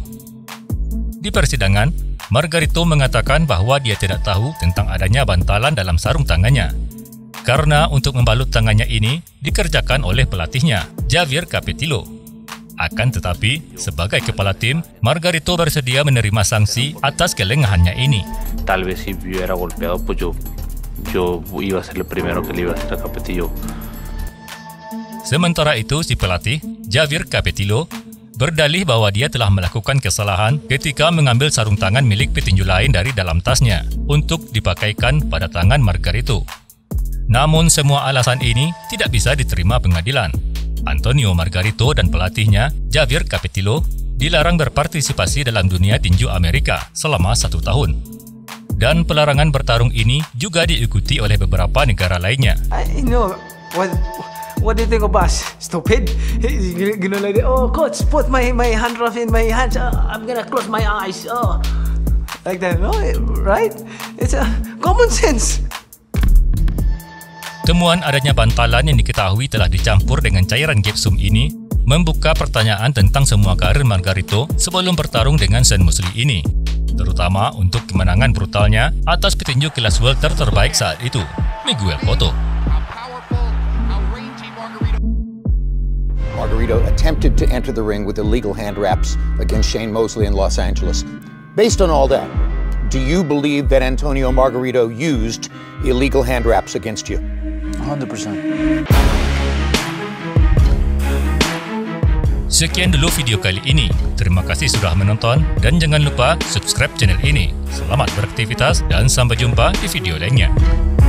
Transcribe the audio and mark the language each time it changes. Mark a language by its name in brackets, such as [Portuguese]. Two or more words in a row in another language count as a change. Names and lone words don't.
[Indonesian] Di persidangan, Margarito mengatakan bahwa dia tidak tahu tentang adanya bantalan dalam sarung tangannya, karena untuk membalut tangannya ini dikerjakan oleh pelatihnya, Javier Capetillo. Akan tetapi, sebagai kepala tim, Margarito bersedia menerima sanksi atas kelengahannya ini. [Spanish] Tal vez si yo era golpeado, pues yo iba a ser el primero que le iba a hacer a Capetillo. [Indonesian] Sementara itu, si pelatih, Javier Capetillo, berdalih bahwa dia telah melakukan kesalahan ketika mengambil sarung tangan milik petinju lain dari dalam tasnya untuk dipakaikan pada tangan Margarito. Namun semua alasan ini tidak bisa diterima pengadilan. Antonio Margarito dan pelatihnya, Javier Capetillo, dilarang berpartisipasi dalam dunia tinju Amerika selama 1 tahun. Dan pelarangan bertarung ini juga diikuti oleh beberapa negara lainnya. [English] What do you think of us? Stupid? You're gonna like, oh coach, put my hand rough in my hands. I'm gonna close my eyes. Oh, like that, no? Right? It's a common sense. [Indonesian] Temuan adanya bantalan yang diketahui telah dicampur dengan cairan gipsum ini membuka pertanyaan tentang semua karir Margarito sebelum bertarung dengan Shane Mosley ini, terutama untuk kemenangan brutalnya atas petinju kelas welter terbaik saat itu, Miguel Cotto. [English] Margarito attempted to enter the ring with illegal hand wraps against Shane Mosley in Los Angeles. Based on all that, do you believe that Antonio Margarito used illegal hand wraps against you? 100%. [Indonesian] Sekian dulu video kali ini. Terima kasih sudah menonton dan jangan lupa [English] subscribe channel [Indonesian] ini. Selamat beraktivitas dan sampai jumpa di video lainnya.